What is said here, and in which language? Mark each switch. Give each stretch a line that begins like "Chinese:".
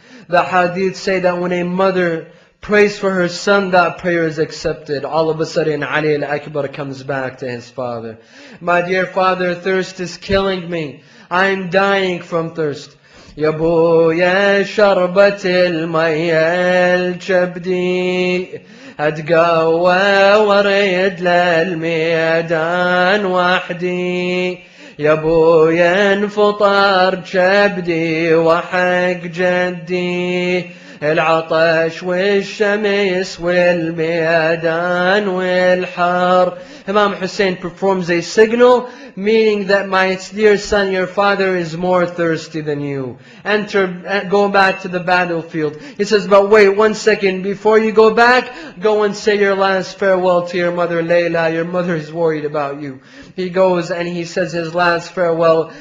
English: The hadith say that when a mother prays for her son, that prayer is accepted. All of a sudden, Ali al-Akbar comes back to his father. My dear father, thirst is killing me. I'm dying from thirst.
Arabic: يا بويا شربة المية الجبدي أتقوى وريد للميدان وحدي. يا بويا انفطر جبدي وحق جدي العطش والشمس والميدان والحر
English: Imam Hussain performs a signal, meaning that my dear son, your father is more thirsty than you. Go back to the battlefield. He says, but wait 1 second, before you go back, go and say your last farewell to your mother Layla. Your mother is worried about you. He goes and he says his last farewell.